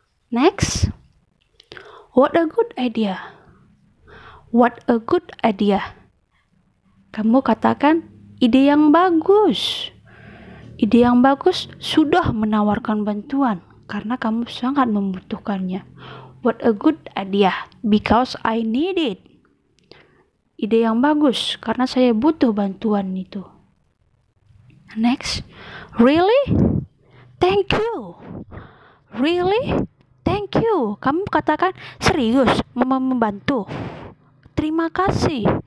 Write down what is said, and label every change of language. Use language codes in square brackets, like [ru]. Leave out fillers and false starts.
[en] Next, what a good idea. What a good idea. [id] Kamu katakan, ide yang bagus. Ide yang bagus sudah menawarkan bantuan karena kamu sangat membutuhkannya. [en] What a good idea, because I need it. [id] Ide yang bagus karena saya butuh bantuan itu. [en] Next, really? Thank you. Really? Thank you. [id] Kamu katakan serius membantu. Terima kasih.